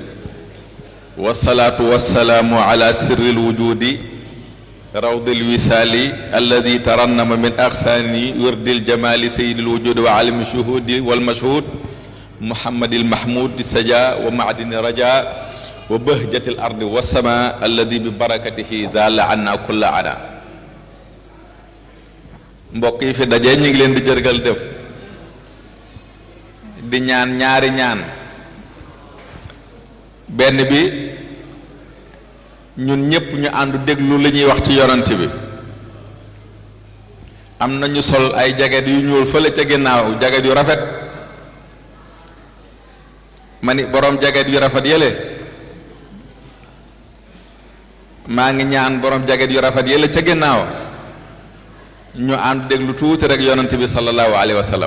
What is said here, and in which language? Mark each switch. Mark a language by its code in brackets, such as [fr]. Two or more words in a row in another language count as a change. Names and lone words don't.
[ar] والصلاة والسلام على سر الوجود روض الوسال الذي ترنم من أغصان ورد الجمال سيد الوجود وعالم الشهود والمشهود محمد المحمود السجاء ومعدن الرجاء وبهجة الأرض والسماء الذي ببركته زال عنا كل عنا. [wo] mbokk yi fi daje ñu ngi leen di jërgal def di ñaan ñaari ñaan. benn bi ñun ñëpp ñu àndu déglu li ñuy wax ci yonent bi. am na ñu sol ay jaget yu ñuul fële ca ginnaaw jaget yu rafet ma ni boroom jaget yu rafet yële maa ngi ñaan boroom jaget yu rafet yële ca ginnaaw ñu àndu déglu tuuti rek yonent bi [ar] صلى الله عليه وسلم.